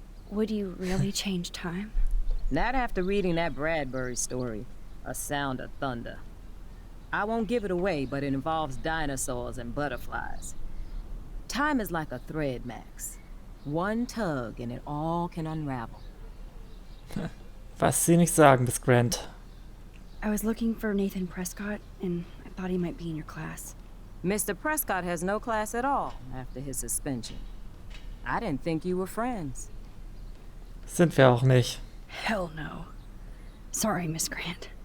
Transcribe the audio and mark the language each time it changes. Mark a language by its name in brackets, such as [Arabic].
[English] Would you really change time? Not after reading that Bradbury story, A Sound of Thunder. I won't give it away, but it involves dinosaurs and butterflies. Time is like a thread, Max. One tug and it all can unravel. [German] Was Sie nicht sagen, Miss Grant. [English] I was looking for Nathan Prescott, and I thought he might be in your class. Mr. Prescott has no class at all after his suspension. I didn't think you were friends. [German] Sind wir auch nicht. [English] Hell no. Sorry, Miss Grant.